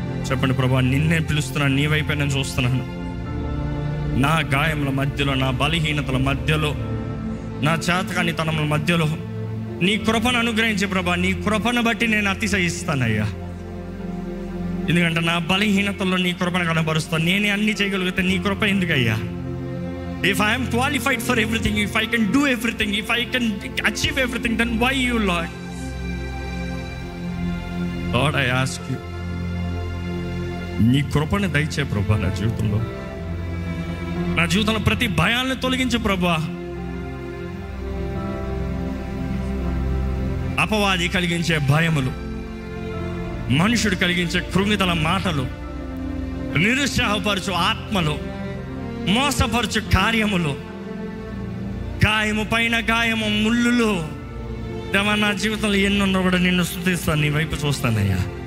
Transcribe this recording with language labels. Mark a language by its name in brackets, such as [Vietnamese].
[Telugu] చెప్పండి, ప్రభా నిన్నే పిలుస్తున్నాను, నీ వైపే నేను చూస్తున్నాను. నా గాయముల మధ్యలో, నా బలహీనతల మధ్యలో, నా చేతకానితనముల మధ్యలో నీ కృపను అనుగ్రహించే ప్రభా, నీ కృపను బట్టి నేను అతిశయిస్తానయ్యా. ఎందుకంటే నా బలహీనతల్లో నీ కృపను కనబరుస్తాను. నేనే అన్ని చేయగలిగితే నీ కృప ఎందుకయ్యా? [English] If I am qualified for everything, if I can do everything, if I can achieve everything, then why you, Lord? Lord, I ask you, [Telugu] నీ కృపను దయచే ప్రభా. నా జీవితంలో ప్రతి భయాలను తొలగించు ప్రభా. అపవాది కలిగించే భయములు, మనుషుడు కలిగించే కృంగితల మాటలు, నిరుత్సాహపరచు ఆత్మలు, మోసపరచు కార్యములు, గాయము పైన గాయము, ముళ్ళులు, దేవా నా జీవితంలో ఎన్నున్నా కూడా నిన్ను స్తుతిస్తాను, నీ వైపు చూస్తానయ్యా.